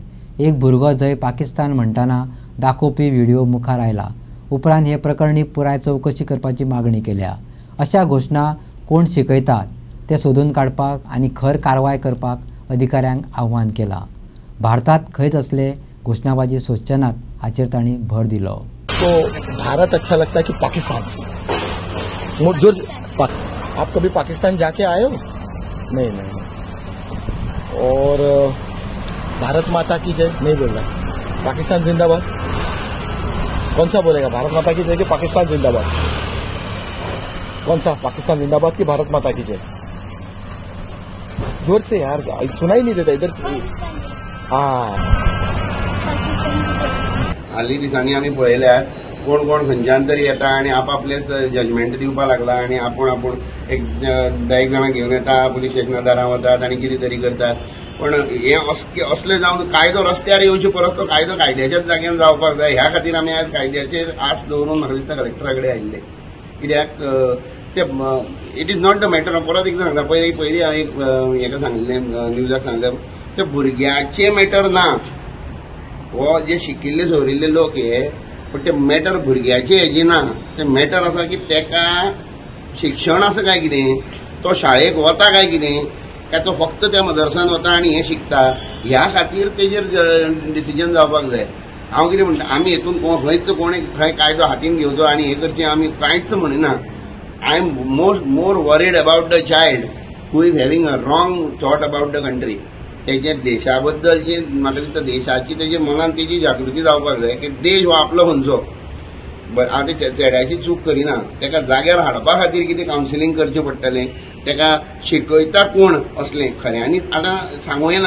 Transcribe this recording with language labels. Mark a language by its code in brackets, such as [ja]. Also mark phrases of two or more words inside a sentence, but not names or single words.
[kok] एक भुरगो जंय पाकिस्तान म्हणटना दाखोवपी व्हिडिओ मुखार आयला। उपरांत हे प्रकरणी पुराय चौकशी करपाची मागणी केल्या। अशा घोषणा कोण शिकयतात ते सोदून काडपाक आनी खर कारवाय करपाक अधिकाऱ्यांक आव्हान केलां। भारतात खंयच असले घोषणाबाजी सोदचे नात हाचेर तांणी भर दिलो। [hi] तो भारत अच्छा लगता है कि पाकिस्तान? जो आप कभी पाकिस्तान जाके आए हो? नहीं। और भारत माता की जय नहीं बोल रहा, पाकिस्तान जिंदाबाद। कौन सा बोलेगा, भारत माता की जय कि पाकिस्तान जिंदाबाद? कौन सा, पाकिस्तान जिंदाबाद की भारत माता की जय? जोर से यार, सुनाई नहीं देता इधर। [kok] हालीं दिसांनी आमी पळयल्यात कोण कोण खंयच्यान तरी येता आनी आपआपलेच जजमेंट दिवपाक लागला आनी आपूण एक 10 जाणां घेवन येता, पुलीस स्टेशना दारां वतात आनी कितें तरी करतात। पण हे असले जावन कायदो रस्त्यार येवचे परस तो कायदो कायद्याच्याच जाग्यार जावपाक जाय। ह्या खातीर आमी आज कायद्याचेर आस दवरून म्हाका दिसता कलेक्टरा कडेन आयिल्ले। कित्याक ते [en] it is not the matter. [kok] परत एकदां सांगता, पयलीं हांवें एक हेका सांगलें, न्यूजाक सांगलें, ते भुरग्याचे मॅटर ना। हो जे शिकिल्ले सवरिल्ले लोक हे, पण ते मॅटर भुरग्याचे हेजी ना। ते मॅटर आसा की तेका शिक्षण आसा काय कितें, तो शाळेक वता काय कितें, काय तो फक्त त्या मदरसान वता आनी हें शिकता। ह्या खातीर तेजेर डिसिजन जावपाक जाय। हांव कितें म्हणटा, आमी हेतून खंयच कोणें खंय कायदो हातीन घेवचो आनी हें करचें आमी कांयच म्हणना। [en] I am more worried about the child who is having a wrong thought about the country. [kok] तेजे देशा बद्दल जे म्हाका दिसता देशाची तेजे मनान तेजी जागृती जावपाक जाय की देश हो आपलो खंयचो। हांव ते चेड्याची चूक करिना, तेका जाग्यार हाडपा खातीर कितें कावन्सिलींग करचें पडटलें, तेका शिकयता कोण असलें खऱ्यांनीच आतां सांगूं येना।